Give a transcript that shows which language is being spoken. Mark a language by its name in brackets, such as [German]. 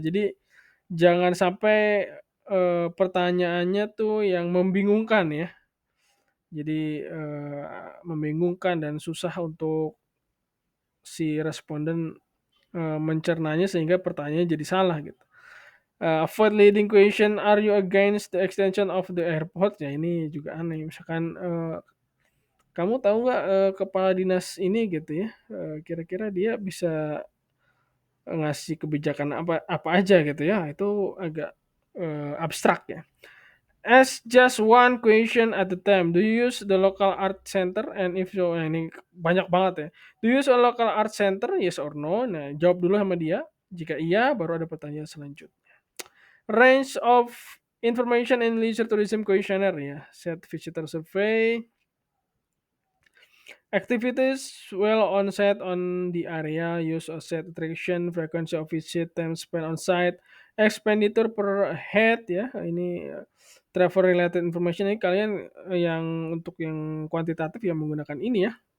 [Indonesian] Jadi jangan sampai pertanyaannya tuh yang membingungkan ya. Jadi membingungkan dan susah untuk si responden mencernanya sehingga pertanyaannya jadi salah gitu. [English] Avoid leading question, are you against the extension of the airport? [Indonesian] Ya ini juga aneh. Misalkan kamu tahu nggak kepala dinas ini gitu ya, kira-kira dia bisa ngasih kebijakan apa apa aja gitu ya, itu agak abstrak ya. [English] Ask just one question at a time. Do you use the local art center? And if so, [Indonesian] nah ini banyak banget ya. [English] Do you use a local art center? Yes or no? [Indonesian] Nah, jawab dulu sama dia. Jika iya, baru ada pertanyaan selanjutnya. [English] Range of information in leisure tourism questionnaire ya. Set visitor survey. Activities well on site on the area, use of set attraction, frequency of visit, time spent on site, expenditure per head ya. [Indonesian] Ini travel related information ini kalian yang untuk yang kuantitatif ya menggunakan ini ya.